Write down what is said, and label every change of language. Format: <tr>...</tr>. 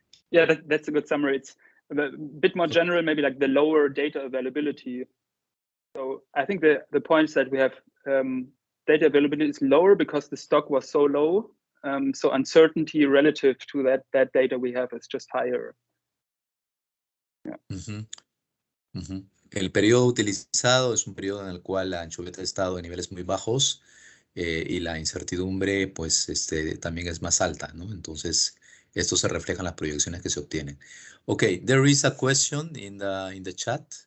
<en>Yeah, that's a good summary. It's a bit more general, maybe like the lower data availability. So I think the points that we have, data availability is lower because the stock was so low. So uncertainty relative to that data we have is just higher. Yeah. Uh-huh. Uh-huh.</en> <es>El periodo utilizado es un periodo en el cual la anchoveta ha estado en niveles muy bajos y la incertidumbre pues también es más alta, ¿no? Entonces esto se refleja en las proyecciones que se obtienen.</es> <en>Okay, there is a question in the chat.</en>